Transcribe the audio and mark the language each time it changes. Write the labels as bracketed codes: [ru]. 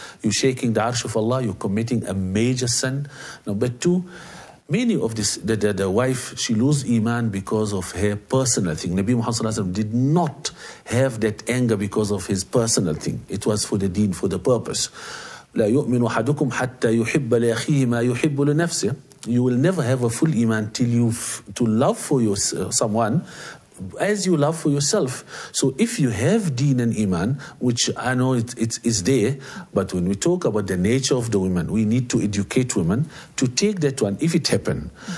[en] You're shaking the arsh of Allah. You're committing a major sin. Number two, many of this, the wife, she lose iman because of her personal thing. Nabi Muhammad sallallahu alaihi wasallam did not have that anger because of his personal thing. It was for the deen, for the purpose. [ar] لا يؤمن أحدكم حتى يحب لأخيه ما يحب لنفسه. [en] You will never have a full iman till you to love for someone as you love for yourself. So if you have deen and iman, which I know it is there, but when we talk about the nature of the women, we need to educate women to take that one if it happen.